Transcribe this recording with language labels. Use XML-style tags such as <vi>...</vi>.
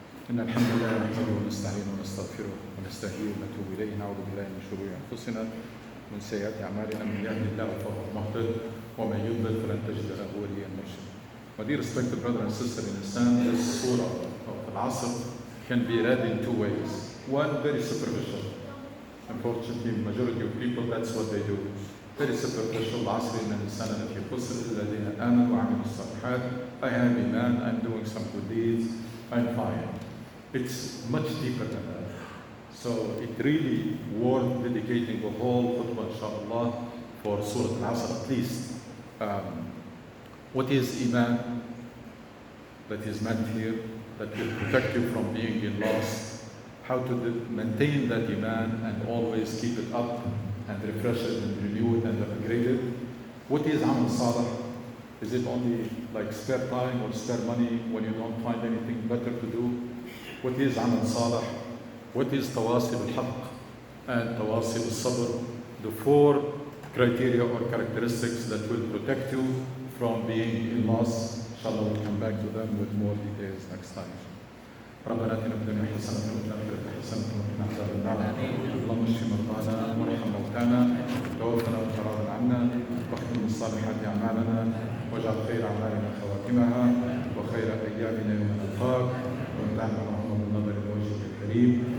<ar>إن الحمد لله نحمده ونستعينه ونستغفره ونستهديه ونتوب إليه، نعوذ بالله من شرور أنفسنا ومن سيئات أعمالنا، من يهده الله فهو المهتد ومن يضلل فلن تجد له وليا مرشدا.</ar> <en>My dear respected brother and sister in Islam, this surah of Al-Asr can be read in two ways. One, very superficial. Unfortunately, majority of people, that's what they do. Very superficial.</en> <ar>العصر إن الإنسان الذي خسر الذين آمنوا وعملوا الصالحات.</ar> <en>I have iman, I'm doing some good deeds, I'm fine. It's much deeper than that. So it really worth dedicating the whole khutbah, inshallah, for Surah Al-Asr at least. What is iman that is meant here, that will protect you from being in loss? How to maintain that iman and always keep it up and refresh it and renew it and upgrade it? What is amal salih? Is it only like spare time or spare money when you don't find anything better to do? What is amal salih? What is tawasi al-haqq and tawasi al-sabr? The four criteria or characteristics that will protect you from being in loss. Inshallah, we'll come back to them with more details next time.</en> <ar>ربنا اتنا في الدنيا حسنة وفي الآخرة حسنة وقنا عذاب النار. اللهم اشف مرضانا وارحم موتانا وتوفنا وتراض عنا واختم بالصالحات أعمالنا واجعل خير أعمالنا خواتمها وخير أيامنا يوم نلقاك وامتعنا اللهم بالنظر إلى وجهك الكريم.</ar>